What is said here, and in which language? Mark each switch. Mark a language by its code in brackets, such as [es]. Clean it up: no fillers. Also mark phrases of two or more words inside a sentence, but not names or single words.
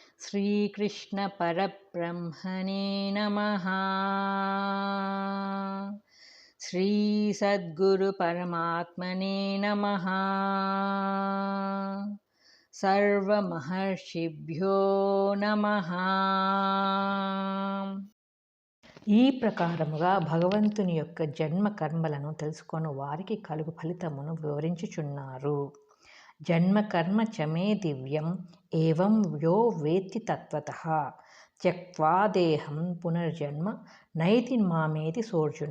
[sa] श्रीकृष्ण परब्रह्मणे नमः। श्री सद्गुरु परमात्मने नमः। सर्वमहर्षिभ्यो नमः। [te] ఈ ప్రకారముగా భగవంతుని యొక్క జన్మ కర్మలను తెలుసుకొని వారికి కలుగు ఫలితమును వివరించుచున్నారు. [sa] జన్మ కర్మ చమే దివ్యం ఏవం యో వేత్తి తత్వతః త్యక్వా దేహం పునర్జన్మ నైతి మామేతి సోర్జున.